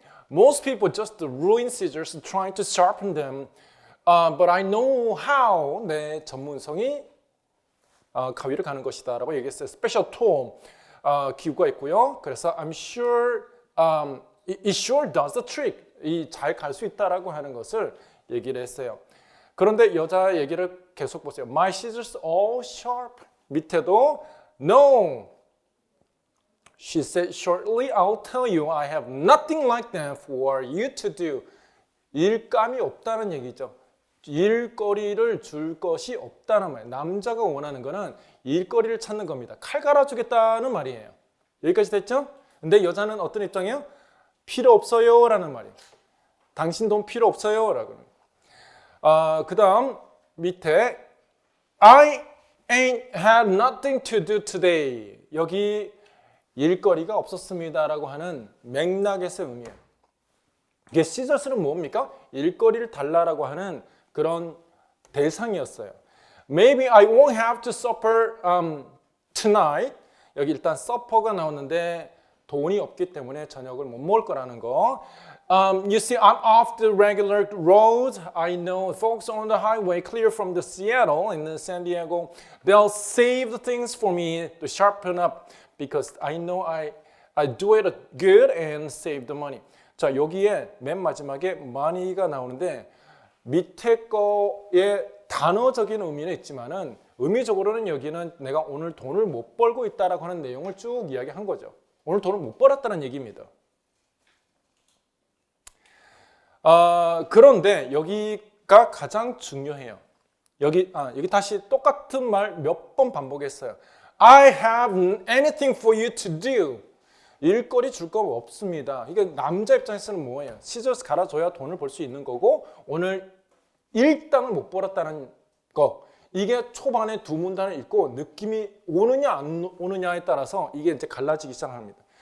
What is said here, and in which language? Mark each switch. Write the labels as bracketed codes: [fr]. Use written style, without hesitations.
[en] Most people just ruin scissors trying to sharpen them. But I know how. [ko] 내 전문성이 가위를 가는 것이다 라고 얘기했어요. [en] Special tool. [ko] 기구가 있고요. [en] 그래서 I'm sure it sure does the trick. [ko] 잘 갈 수 있다라고 하는 것을 얘기를 했어요. 그런데 여자 얘기를 계속 보세요. [en] My scissors all sharp. [ko] 밑에도 [en] No. She said shortly, I'll tell you I have nothing like that for you to do. [ko] 일감이 없다는 얘기죠. 일거리를 줄 것이 없다는 말이에요. 남자가 원하는 거는 일거리를 찾는 겁니다. 칼 갈아주겠다는 말이에요. 여기까지 됐죠? 근데 여자는 어떤 입장이에요? 필요 없어요 라는 말이에요. 당신 돈 필요 없어요 라고. 그 다음 밑에 [en] I ain't had nothing to do today. [ko] 여기 일거리가 없었습니다 라고 하는 맥락에서의 의미예요. 이게 시저스는 뭡니까? 일거리를 달라라고 하는 그런 대상이었어요. [en] Maybe I won't have to supper tonight. [ko] 여기 일단 supper가 나오는데 돈이 없기 때문에 저녁을 못 먹을 거라는 거. [en] You see, I'm off the regular roads. I know folks on the highway clear from the Seattle and the San Diego. They'll save the things for me to sharpen up because I know I do it good and save the money. [ko] 자, 여기에 맨 마지막에 money가 나오는데 밑에 거에 단어적인 의미는 있지만은 의미적으로는 여기는 내가 오늘 돈을 못 벌고 있다라고 하는 내용을 쭉 이야기한 거죠. 오늘 돈을 못 벌었다는 얘기입니다. 그런데 여기가 가장 중요해요. 여기 다시 똑같은 말 몇 번 반복했어요. [en] I have anything for you to do. [ko] 일거리 줄 거 없습니다. 이게 남자 입장에서는 뭐예요? 시저스 갈아줘야 돈을 벌 수 있는 거고 오늘 일당을 못 벌었다는 거. 이게 초반에 두 문단을 읽고 느낌이 오느냐 안 오느냐에 따라서 이게 이제 갈라지기 시작합니다.